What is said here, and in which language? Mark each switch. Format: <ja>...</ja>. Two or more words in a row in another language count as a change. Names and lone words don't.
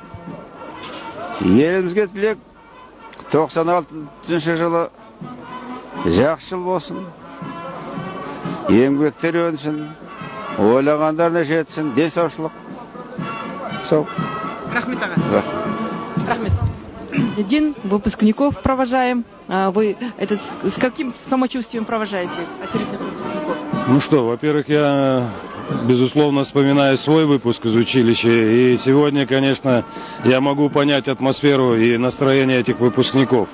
<kk>Елімізге тілек 96 жылы жақсы жыл болсын, еңбектер өнсін, ойлағандарына жетсін, денсаушылық. Сол. Рахмет, аға. Рахмет.</kk> <ru>День выпускников провожаем. Вы с каким самочувствием провожаете очередных выпускников? Ну что, во-первых, я, безусловно, вспоминаю свой выпуск из училища. И сегодня, конечно, я могу понять атмосферу и настроение этих выпускников.</ru>